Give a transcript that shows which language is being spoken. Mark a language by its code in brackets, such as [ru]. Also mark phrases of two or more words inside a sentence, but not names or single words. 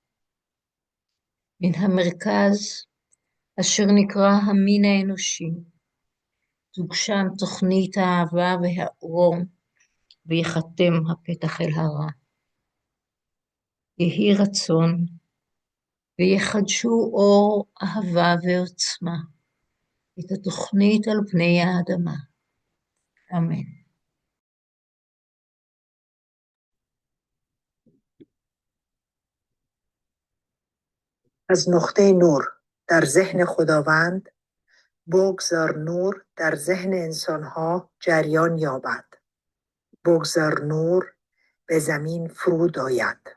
[he] מן המרכז אשר נקרא המין האנושי, תוגשם תוכנית האהבה והאור, ויחתם הפתח אל הרע. יהי רצון, ויחדשו אור, אהבה ועוצמה, את התוכנית על פני האדמה. אמן. [fa] از نقطه نور در ذهن خداوند بگذار نور در ذهن انسانها جریان یابد. بگذار نور به زمین فرود آید.